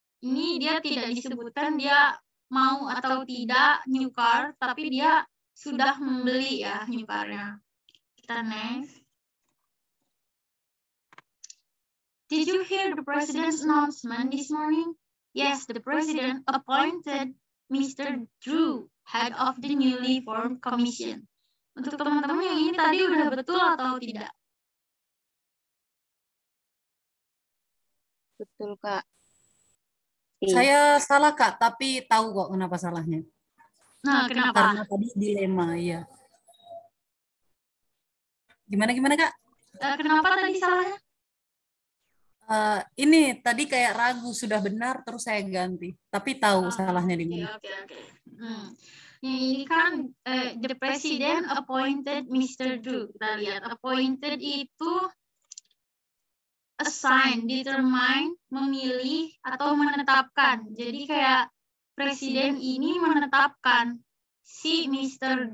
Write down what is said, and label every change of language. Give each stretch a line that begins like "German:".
Indonesian: Ini dia tidak disebutkan dia mau atau tidak new car, tapi dia sudah membeli ya new car-nya. Kita next.
English: Did you hear the president's announcement this morning? Yes, the president appointed Mr. Drew, head of the newly formed commission.
Indonesian: Untuk teman-teman yang ini tadi udah betul atau tidak? Betul, Kak. Saya salah, Kak, tapi tahu kok kenapa salahnya. Nah, kenapa? Karena tadi dilema, iya. Gimana, Kak? Kenapa tadi salahnya? Ini tadi kayak ragu sudah benar, terus saya ganti. Tapi tahu salahnya di mana. Oke. Ini kan
English: the president appointed Mr.
Indonesian: Drew. Kita lihat, appointed itu assign, determine, memilih, atau menetapkan. Jadi kayak presiden ini menetapkan si Mr.